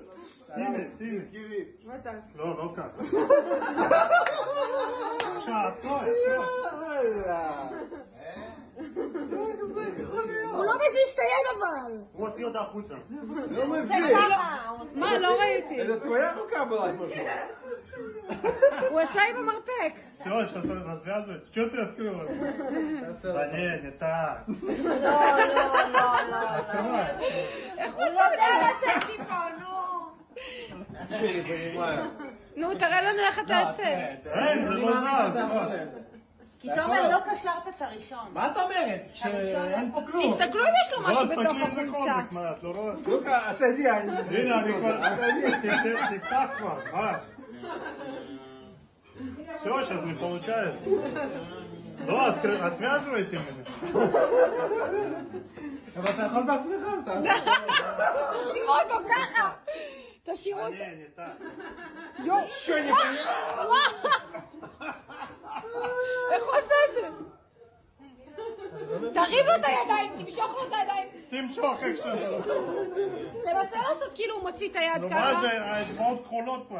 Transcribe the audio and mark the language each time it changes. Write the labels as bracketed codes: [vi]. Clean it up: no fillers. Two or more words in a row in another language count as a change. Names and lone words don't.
[he] שימי. לא ככה. עכשיו, טוב. הוא לא מזיז את היד אבל. הוא הוציא אותה החוצה. לא מבין. מה, לא ראיתי. [ru] זה твоя рука была? [he] הוא עשה עם המרפק. [ru] Все, сейчас развязывать. Что ты открыла? Да не так. [he] לא. איך הוא יודע לצאת מפה, נו. נו, תראה לנו איך אתה יוצא. אין, זה לא זז. כי תומר לא קשרת את הראשון. מה את אומרת? שאין פה כלום. תסתכלו אם יש לו משהו בתוך תסתכלי איזה החולצה. חוזק, מה, את לא רואה? לוקה, אתה יודע. הנה, אני כבר... תפתח כבר, מה? [ru] Все, сейчас не получается. Ну, отвязывайте меня. [he] אבל אתה יכול בעצמך, אז תעשה. תשאירו אותו ככה. תשאירו אותו. [ru] Не так. [he] יואו. איך הוא עושה את זה? תרים לו את הידיים, תמשוך לו את הידיים. תמשוך איך שאתה רוצה. תנסה לעשות כאילו הוא מוציא את היד נו, ככה. מה זה? האצבעות כחולות כבר.